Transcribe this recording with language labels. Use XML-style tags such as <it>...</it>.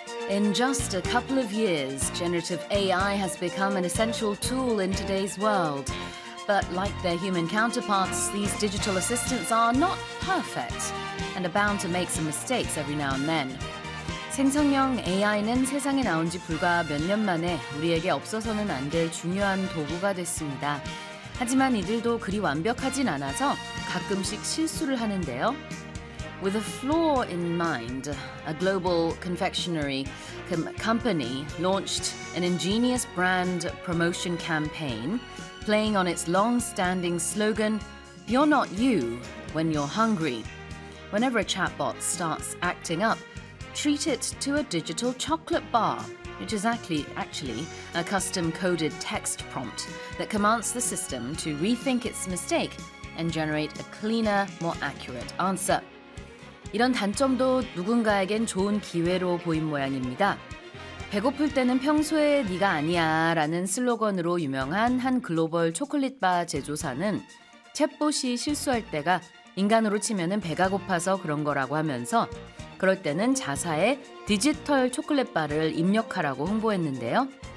<en>In just a couple of years, generative AI has become an essential tool in today's world. But like their human counterparts, these digital assistants are not perfect and are bound to make some mistakes every now and then.</en> <ko>생성형 AI는 세상에 나온 지 불과 몇 년 만에 우리에게 없어서는 안 될 중요한 도구가 됐습니다. 하지만 이들도 그리 완벽하진 않아서 가끔씩 실수를 하는데요.</ko> <en>With a flaw in mind, a global confectionery company launched an ingenious brand promotion campaign playing on its long-standing slogan, "You're not you when you're hungry." Whenever a chatbot starts acting up, treat it to a digital chocolate bar, which is actually a custom-coded text prompt that commands the system to rethink its mistake and generate a cleaner, more accurate answer.</en> <ko>이런 단점도 누군가에겐 좋은 기회로 보인 모양입니다. 배고플 때는 평소에 네가 아니야 라는 슬로건으로 유명한 한 글로벌 초콜릿 바 제조사는 챗봇이 실수할 때가 인간으로 치면은 배가 고파서 그런 거라고 하면서 그럴 때는 자사에 디지털 초콜릿 바를 입력하라고 홍보했는데요.</ko>